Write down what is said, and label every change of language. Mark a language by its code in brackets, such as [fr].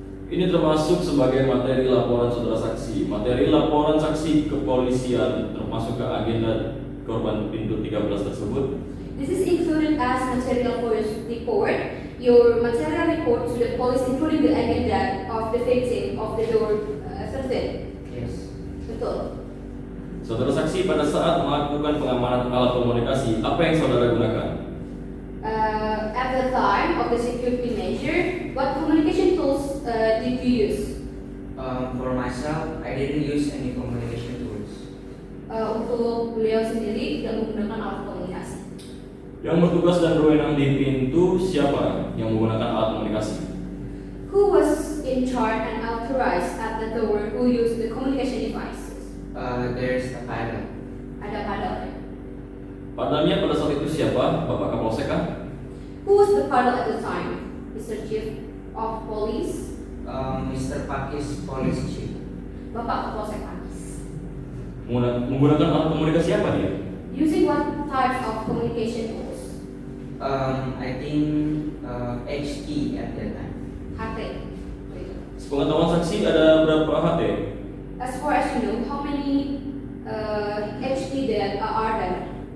[id] Ini termasuk sebagai materi laporan saudara saksi. Materi laporan saksi kepolisian termasuk ke agenda korban pintu 13 tersebut. [en] This is included as material for your report. Your material report to the police, including the agenda of the victim of the door 13. Yes. [id] Betul. Saudara saksi pada saat melakukan pengamanan alat komunikasi, apa yang saudara gunakan? [en] At the time of the security measure, what communication tools did you use? For myself, I didn't use any communication tools. [id] untuk beliau sendiri tidak menggunakan alat komunikasi. Yang bertugas dan berwenang di pintu siapa yang menggunakan alat komunikasi? [en] Who was in charge and authorized at the door who used the communication devices? There's a pilot. [id] Ada padalnya. Padanya pada saat itu siapa? Bapak Kapolsek kah? [en] Who was the padal at the time? Mr. Chief of Police? Mr. Pakis, Police Chief. [id] Bapak Kapolsek Pakis. Menggunakan alat komunikasi apa dia? [en] Using what types of communication tools? I think HT at that time. [id] HT. Sepengetahuan saksi ada berapa HT? [en] As far as you know, how many HT there are there?